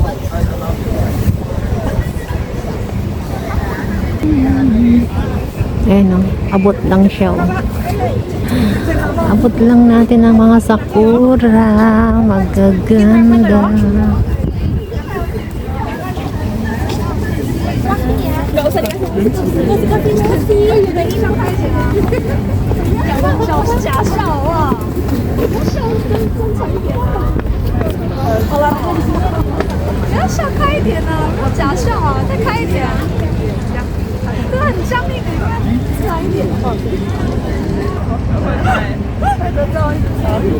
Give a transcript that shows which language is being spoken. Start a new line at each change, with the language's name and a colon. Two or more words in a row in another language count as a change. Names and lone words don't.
Filipino: Ayan o, abot lang siya o. Abot lang natin ang mga sakura. Magaganda.
Indonesian: Gak usah dikasih udah hilang aja.
Chinese: Jangan 假笑啊！笑更正常一点。好了，不要笑开一点啊！不要假笑啊，再开一点。对，很僵硬的，应该自然一点。拍得照一张。